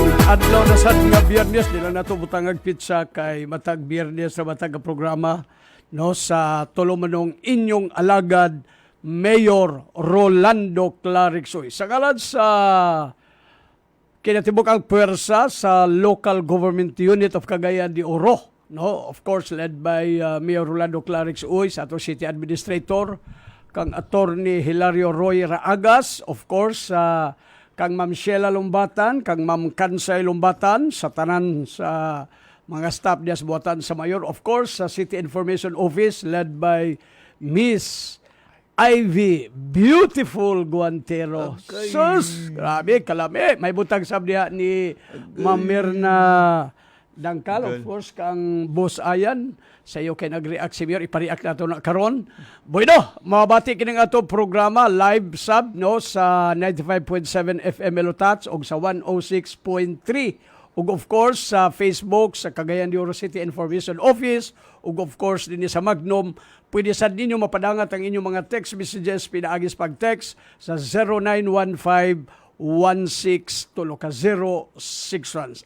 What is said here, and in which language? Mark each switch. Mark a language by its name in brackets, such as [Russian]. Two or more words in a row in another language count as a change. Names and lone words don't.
[Cebuano] Adlaw na sad nga Biyernes, nila na ito butangag pizza kay matag Biyernes sa matag programa no, sa tulumanong inyong alagad, Mayor Rolando Clarex Uy. Sa ngalan sa kinatibok ang puwersa sa Local Government Unit of Cagayan de Oro, no? [English] Of course, led by [Cebuano] Mayor Rolando Clarex Uy, sa ato City Administrator, kang Attorney Hilario Roy Raagas, [English] of course, [Cebuano] kang Ma'am Sheila Lumbatan, kang Ma'am Kansay Lumbatan, sa tanan sa mga staff niya sa buhatan sa Mayor. [English] Of course, [Cebuano] sa City Information Office, [English] led by [Cebuano] Miss Ivy Beautiful Guantero. Sus! Grabe, kalami. May butang sab niya ni Ma'am Mirna Dangkal, [English] of course, [Cebuano] kang Boss Ayan. Sa iyo kay nag-react si Mayor, ipa-react na ito na karon. Bueno, mabati kining ato programa, live sub no, sa 95.7 FM Elotats o sa 106.3. Ug [English] of course, [Cebuano] sa Facebook, sa Cagayan de Oro City Information Office, ug [English] of course, [Cebuano] din sa Magnom, pwede sad ninyo mapadangat ang inyong mga [English] text messages, [Cebuano] pinaagis pag-text sa 0915-16-061.